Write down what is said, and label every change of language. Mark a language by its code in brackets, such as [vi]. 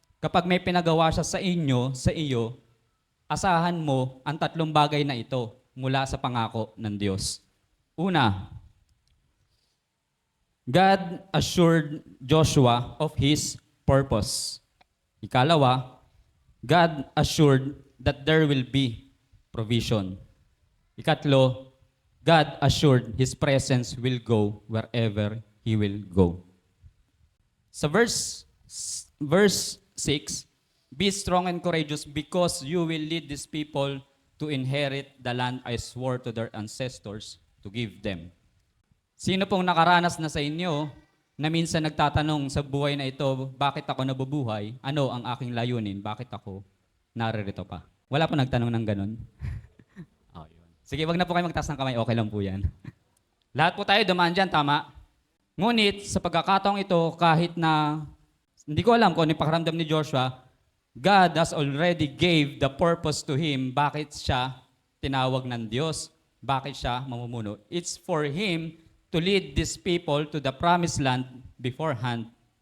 [tl] Kapag may pinagawa siya sa iyo, asahan mo ang tatlong bagay na ito mula sa pangako ng Diyos. Una, [en] God assured Joshua of his purpose. [tl] Ikalawa, [en] God assured that there will be provision. [tl] Ikatlo, [en] God assured His presence will go wherever He will go. Sa verse 6, be strong and courageous because you will lead these people to inherit the land I swore to their ancestors to give them. [tl] Sino pong nakaranas na sa inyo na minsan nagtatanong sa buhay na ito, bakit ako nabubuhay? Ano ang aking layunin? Bakit ako naririto pa? Wala po nagtanong ng ganun. Oh, yun. Sige, wag na po kayo magtaas ng kamay. Okay lang po yan. Lahat po tayo dumaan dyan, tama? Ngunit sa pagkakataong ito, kahit na hindi ko alam kung ano yung pakiramdam ni Joshua, [en] God has already gave the purpose to him. [tl] Bakit siya tinawag ng Diyos? Bakit siya mamumuno? [en] It's for him to lead these people to the promised land beforehand.